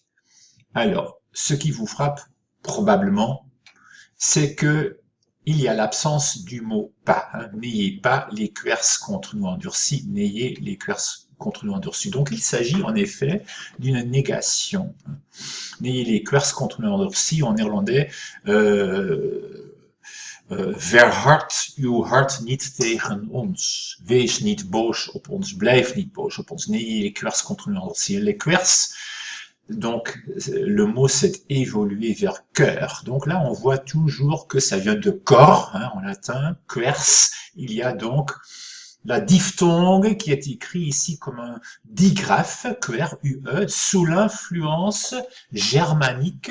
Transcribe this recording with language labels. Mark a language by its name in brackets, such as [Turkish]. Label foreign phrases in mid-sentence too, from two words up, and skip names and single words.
[French] Alors, ce qui vous frappe probablement, c'est que il y a l'absence du mot pas. N'ayez pas les couers contre nous endurcis, n'ayez les couers contre nous endurcis. Donc il s'agit en effet d'une négation. N'ayez les couers contre nous endurcis en néerlandais. [Dutch] Verhard uw hart niet tegen ons. Wees niet boos op ons. Blijf niet boos op ons. [French] N'ayez les couers contre nous endurcis. Les couers, donc le mot s'est évolué vers cœur. Donc là, on voit toujours que ça vient de corps, hein, en latin, quers. Il y a donc la diphtongue qui est écrit ici comme un digraphe, QRUE, sous l'influence germanique.